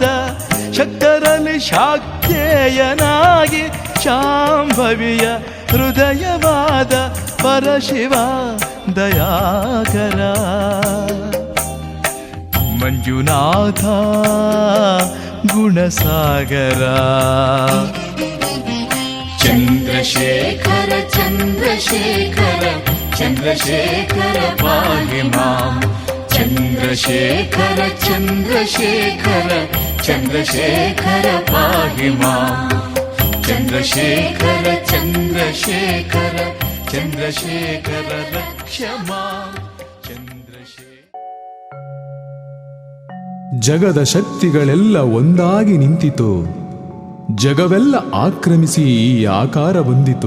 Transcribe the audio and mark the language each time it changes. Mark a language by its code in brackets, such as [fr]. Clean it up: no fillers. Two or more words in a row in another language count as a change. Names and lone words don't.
[kn] ಶಕ್ತರಲ್ಲಿ ಶಾಕ್ತೇಯನಾಗಿ ಶಾಂಭವಿಯ ಹೃದಯವಾದ ಪರಶಿವ ದಯಾಕರ. ಮಂಜುನಾಥ ಗುಣಸಾಗರ. [sa] ಚಂದ್ರಶೇಖರ ಚಂದ್ರಶೇಖರ ಚಂದ್ರಶೇಖರ ಪಾಹಿ ಮಾಂ. ಚಂದ್ರಶೇಖರ ಚಂದ್ರಶೇಖರ ಚಂದ್ರಶೇಖರ ಪಾಹಿ ಮಾಂ. ಚಂದ್ರಶೇಖರ ಚಂದ್ರಶೇಖರ ಚಂದ್ರಶೇಖರ ರಕ್ಷ ಮಾಂ. [kn] ಜಗದ ಶಕ್ತಿಗಳೆಲ್ಲ ಒಂದಾಗಿ ನಿಂತಿತು. ಜಗವೆಲ್ಲ ಆಕ್ರಮಿಸಿ ಈ ಆಕಾರ ಬಂದಿತು.